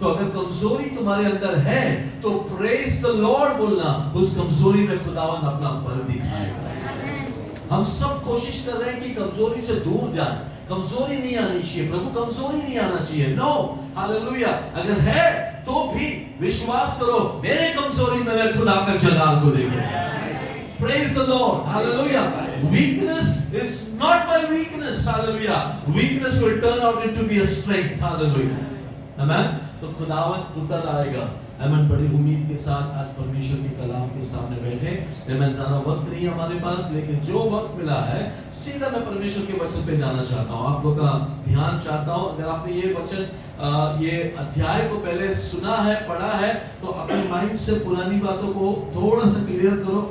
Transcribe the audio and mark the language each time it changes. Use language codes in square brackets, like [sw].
[hi] तो अगर कमजोरी तुम्हारे अंदर है तो [en] praise the Lord [hi] बोलना, उस कमजोरी में खुदावंद अपना बल दिखाएगा. हम सब कोशिश कर रहे हैं कि कमजोरी से दूर जाएं. कमजोरी नहीं आनी चाहिए. प्रभु कमजोरी नहीं आना चाहिए. नो. हालेलुया. अगर है तो भी विश्वास करो, मेरे कमजोरी में मैं खुदा का जलाल को देखूंगा. [en] Praise the Lord. Hallelujah. Weakness is not my weakness. Hallelujah. Weakness will turn out into be a strength. [hi] Hallelujah. आमीन. तो खुदावंद उतर आएगा. आमीन. बड़ी उम्मीद के साथ आज परमेश्वर के कलाम के सामने बैठे. आमीन. ज्यादा वक्त नहीं है हमारे पास, लेकिन जो वक्त मिला है सीधा मैं परमेश्वर के वचन पे जाना चाहता हूँ. आप लोग का ध्यान चाहता हूँ. अगर आपने ये वचन ये अध्याय को पहले सुना है, पढ़ा है, तो अपने माइंड से पुरानी बातों को थोड़ा सा क्लियर करो.